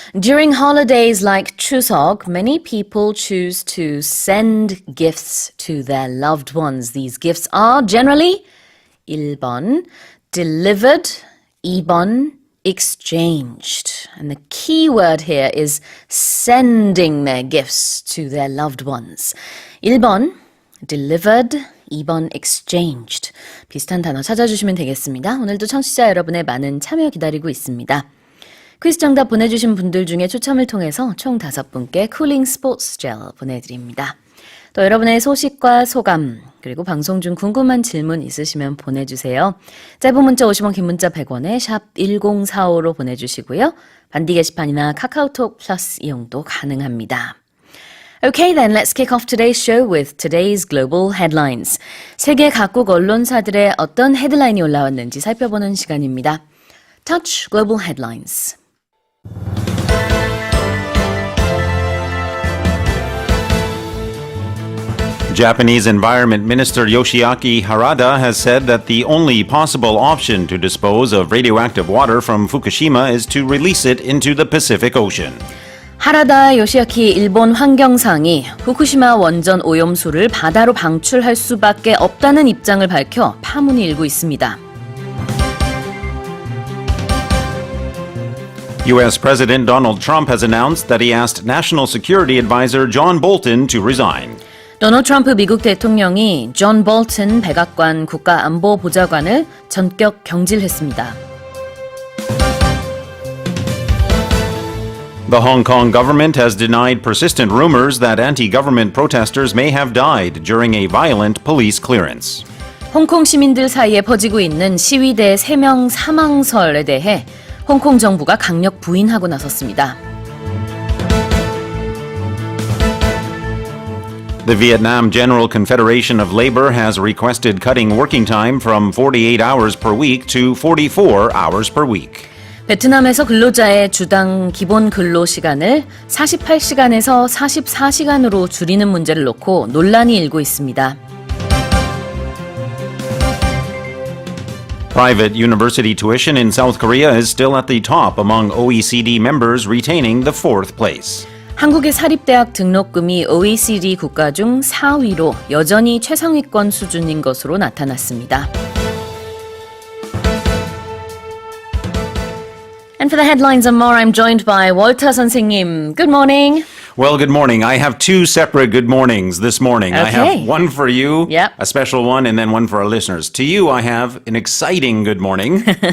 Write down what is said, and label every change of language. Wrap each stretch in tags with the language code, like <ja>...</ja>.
<en>During holidays like Chuseok, many people choose to send gifts to their loved ones. These gifts are generally 1번, delivered, 2번, exchanged. And the key word here is sending their gifts to their loved ones. 1번, delivered, 2번 exchanged.</en> <ko>비슷한 단어 찾아주시면 되겠습니다. 오늘도 청취자 여러분의 많은 참여 기다리고 있습니다. 퀴즈 정답 보내주신 분들 중에 추첨을 통해서 총 5분께 쿨링 스포츠 젤 보내드립니다. 또 여러분의 소식과 소감 그리고 방송 중 궁금한 질문 있으시면 보내주세요. 짧은 문자 50원, 긴 문자 100원에 샵 1045로 보내주시고요. 반디 게시판이나 카카오톡 플러스 이용도 가능합니다.</ko> <en>Okay, then let's kick off today's show with today's global headlines.</en> <ko>세계 각국 언론사들의 어떤 헤드라인이 올라왔는지 살펴보는 시간입니다.</ko> <en>Touch Global Headlines. Japanese Environment Minister Yoshiaki Harada has said that the only possible option to dispose of radioactive water from Fukushima is to release it into the Pacific Ocean.</en> <ko>하라다 요시아키 일본 환경상이 후쿠시마 원전 오염수를 바다로 방출할 수밖에 없다는 입장을 밝혀 파문이 일고 있습니다.</ko> <en>U.S. President Donald Trump has announced that he asked National Security Advisor John Bolton to resign.</en> <ko>도널드 트럼프 미국 대통령이 존 볼튼 백악관 국가안보보좌관을 전격 경질했습니다.</ko> <en>The Hong Kong government has denied persistent rumors that anti-government protesters may have died during a violent police clearance.</en> <ko>홍콩 시민들 사이에 퍼지고 있는 시위대 3명 사망설에 대해 홍콩 정부가 강력 부인하고 나섰습니다.</ko> <en>The Vietnam General Confederation of Labor has requested cutting working time from 48 hours per week to 44 hours per week.</en> <ko>베트남에서 근로자의 주당 기본 근로 시간을 48시간에서 44시간으로 줄이는 문제를 놓고 논란이 일고 있습니다.</ko> <en>Private university tuition in South Korea is still at the top among OECD members, retaining the fourth place.</en> <ko>한국의 사립대학 등록금이 OECD 국가 중 4위로 여전히 최상위권 수준인 것으로 나타났습니다.</ko> <en>And for the headlines and more, I'm joined by Walter 선생님. Good morning. Well, good morning. I have two separate good mornings this morning. Okay. I have one for you, Yep. a special one, and then one for our listeners. To you, I have an exciting good morning.</en>